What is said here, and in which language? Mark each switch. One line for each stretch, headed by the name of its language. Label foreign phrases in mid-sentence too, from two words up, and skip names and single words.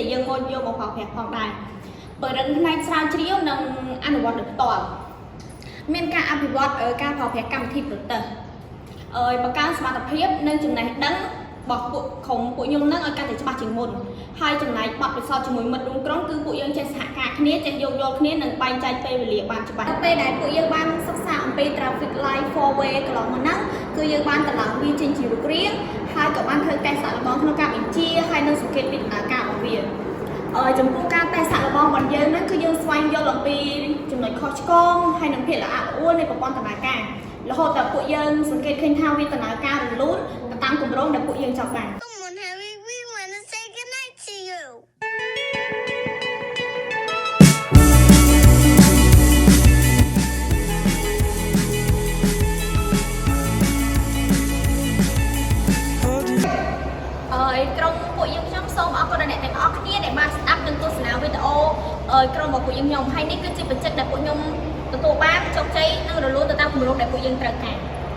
Khmer: យើងមកយកមកប្រើប្រាស់ផងដែរបើរឹងផ្នែកស្រាវជ្រាវនិងអនុវត្តដោយផ្ទាល់មានការអភិវឌ្ឍការប្រើប្រាស់កម្មវិធីប្រទេសបង្កើនសមត្ថភាពនិងចំណេះដឹងរបស់ពួកខ្ញុំ នឹងឲ្យកាន់តែច្បាស់ជាងមុនហើយចំណែកបទពិសោធន៍ជាមួយមិត្តរួមក្រុមគឺពួកយើងចេះសហការគ្នាចេះយោគយល់គ្នានិងបែងចែកពេលវេលាបានច្បាស់ពេលដែលពួកយើងបានសិក្សាអំពី
English: traffic light 4 way
Khmer: កន្លងមកហ្នឹងគឺយើងបានតម្លើងវាចេញជារូបរាងហើយក៏បានធ្វើតេស្តសាកល្បងក្នុងការបញ្ជាហើយនិងសង្កេតពីដំណើរការរបស់វាចំពោះការតេស្តសាកល្បងរបស់យើងហ្នឹងគឺយើងស្វែងយល់អំពីចំណុចខុសឆ្គងហើយនិងភាពល្អិតល្អួលនៃប្រព័ន្ធដំណើរការរហូតដល់ពួកយើងសង្កេតឃើញថាវាដំណើរការរលូនតាមគម្រោងដែលពួកយើងចង់បាន
English: Come on, Harry, we want to say goodnight to you.
Khmer: ក្រុមពួកយើងខ្ញុំសូមអរគុណដល់អ្នកទាំងអស់គ្នាដែលបានស្ដាប់និងទស្សនាវីដេអូក្រុមរបស់ពួកយើងខ្ញុំហើយនេះគឺជាបញ្ចុចដែលពួកខ្ញុំទទួលបានជោគជ័យនិងរលូនទៅតាមគម្រោងដែលពួកយើងត្រូវការ